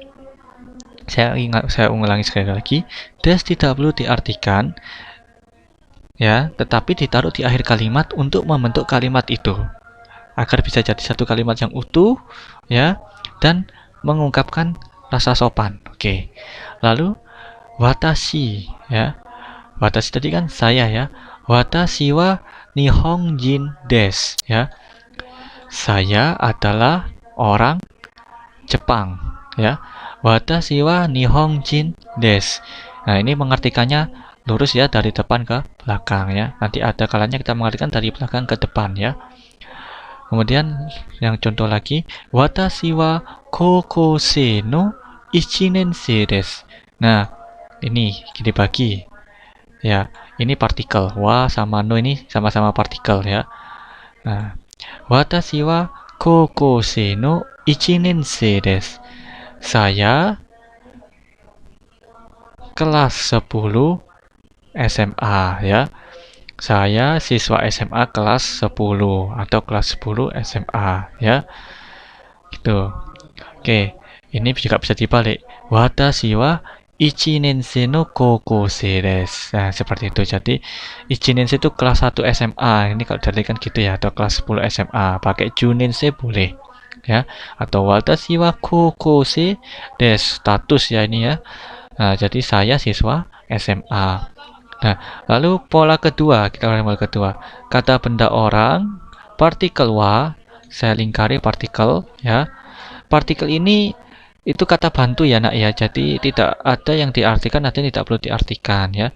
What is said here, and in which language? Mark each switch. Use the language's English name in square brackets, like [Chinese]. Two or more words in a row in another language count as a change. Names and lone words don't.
[Indonesian] Saya ulangi sekali lagi. Des tidak perlu diartikan, ya, tetapi ditaruh di akhir kalimat untuk membentuk kalimat itu agar bisa jadi satu kalimat yang utuh, ya, dan mengungkapkan rasa sopan. Oke. Lalu watashi, ya. Watashi tadi kan saya, ya. [Japanese] 私は日本人です, [Indonesian] ya. Saya adalah orang Jepang, ya. [Japanese] 私は日本人です. [Indonesian] Nah, ini mengartikannya lurus, ya, dari depan ke belakang, ya. Nanti ada kalanya kita mengartikan dari belakang ke depan, ya. Kemudian yang contoh lagi, [Japanese] 私は高校生の1年生です. [Indonesian] Nah, ini dibagi, ya. Ini partikel, wa sama no ini sama-sama partikel, ya. Nah, [Japanese] 私は高校生の1年生です. [Indonesian] Saya kelas 10 SMA, ya. Saya siswa SMA kelas 10 atau kelas 10 SMA, ya. Gitu. Oke, ini juga bisa dibalik. [Japanese] 私は1年生の高校生です. [Indonesian] Nah, seperti itu. Jadi 1 nensei itu kelas 1 SMA. Ini kalau diartikan gitu, ya, atau kelas 10 SMA. Pakai [Japanese] 十年生 [Indonesian] boleh, ya. [Japanese] Atau 私は高校生です, [Indonesian] status, ya, ini, ya. Nah, jadi saya siswa SMA. Nah, lalu pola kedua, kita ulangi pola kedua. Kata benda orang, partikel wa, saya lingkari partikel, ya. Partikel ini Itu kata bantu ya nak ya, jadi tidak ada yang diartikan, ada yang tidak perlu diartikan ya.